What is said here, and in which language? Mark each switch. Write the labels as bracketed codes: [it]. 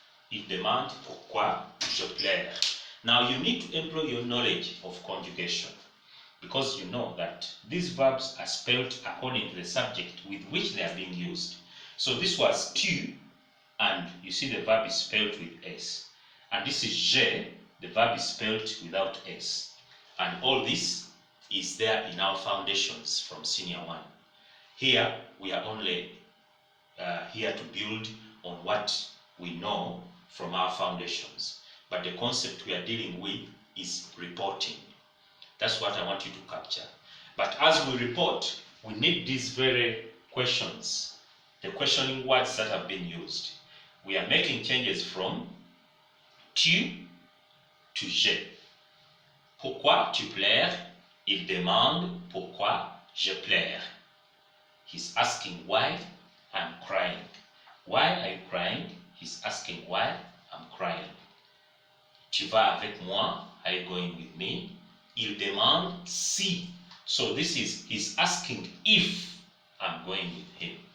[fr] Il demande pourquoi je pleure. [en] Now you need to employ your knowledge of conjugation, because you know that these verbs are spelled according to the subject with which they are being used. So this was tu, and you see the verb is spelled with S. And this is je, the verb is spelled without S. And all this is there in our foundations from Senior 1. Here, we are only here to build on what we know from our foundations. But the concept we are dealing with is reporting. That's what I want you to capture. But as we report, we need these very questions, the questioning words that have been used. We are making changes from tu to je. [fr] Pourquoi tu pleures? Il demande pourquoi je pleure. [en] He's asking why I'm crying. Why are you crying? He's asking why I'm crying. [fr] Tu vas avec moi? [en] Are you going with me? [fr] Il demande si. [en] So this is, he's asking if I'm going with him.